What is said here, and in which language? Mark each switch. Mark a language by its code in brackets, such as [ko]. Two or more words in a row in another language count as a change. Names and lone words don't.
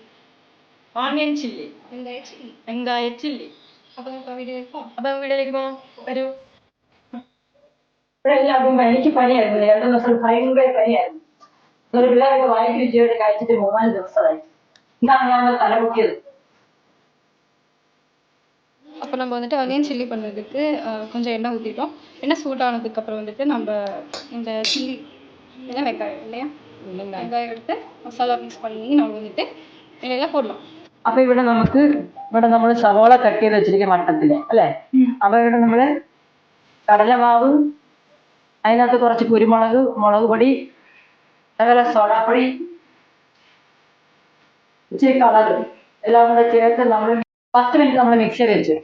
[en] onion chilli, [ml] വെങ്കായ ചില്ലി. അപ്പൊ നമുക്ക് വീഡിയോയിലേക്ക് പോകാം. വരൂ. ഇവിടെ എല്ലാവർക്കും എനിക്ക് പനിയായിരുന്നു. 2 ദിവസം ഭയങ്കര പനിയായിരുന്നു. പിള്ളേരൊക്കെ വായിക്ക് രുചിയോടെ കഴിച്ചിട്ട് 3-4 ദിവസമായി. ഇതാണ് ഞാൻ തലമുക്കിയത്. [ta] அப்போ நம்ம வந்துட்டு [en] onion chilli [ta] பண்ணுறதுக்கு கொஞ்சம் எண்ணெய் ஊற்றிட்டோம். எண்ணெய் சூடானதுக்கப்புறம் வந்துட்டு நம்ம இந்த சில்லி இல்லை வெங்காயம் இல்லையா, வெங்காயம் எடுத்து மசாலா மிக்ஸ் பண்ணி நம்ம வந்துட்டு இதெல்லாம் போடலாம். [ml] അപ്പോൾ ഇവിടെ നമ്മൾ സവോള കട്ട് ചെയ്ത് വെച്ചിരിക്കുന്ന വട്ടത്തിൽ, അല്ലേ? അപ്പോൾ ഇവിടെ നമ്മൾ കടലമാവ്, അതിനകത്ത് കുറച്ച് കുരുമുളക്, മുളക് പൊടി, അതുപോലെ സോഡാപ്പൊടി, ഇച്ചിരി കളർ എല്ലാം കൂടെ ചേർത്ത് നമ്മൾ 10 മിനിറ്റ് നമ്മൾ മിക്സ് ചെയ്ത് വെച്ചു.